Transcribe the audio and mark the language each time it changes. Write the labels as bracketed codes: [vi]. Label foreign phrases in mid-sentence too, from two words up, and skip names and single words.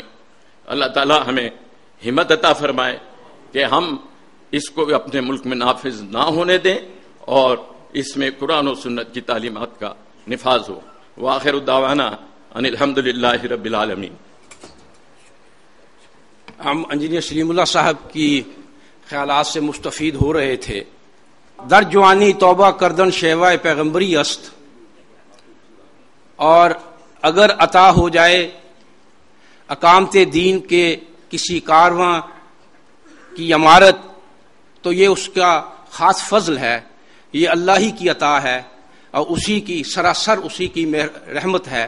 [ur] اللہ تعالی ہمیں ہمت عطا فرمائے کہ ہم اس کو اپنے ملک میں نافذ نہ ہونے دیں اور اس میں قرآن و سنت کی تعلیمات کا نفاذ ہو۔ [ar] وآخر دعوانا ان الحمدللہ رب العالمین۔ [ur] ہم انجینئر سلیم اللہ صاحب کی خیالات سے مستفید ہو رہے تھے۔ [fa] در جوانی توبہ کردن شیوہ پیغمبری است، [ur] اور اگر عطا ہو جائے اقامت دین کے کسی کارواں کی عمارت تو یہ اس کا خاص فضل ہے، یہ اللہ ہی کی عطا ہے اور اسی کی سراسر اسی کی رحمت ہے۔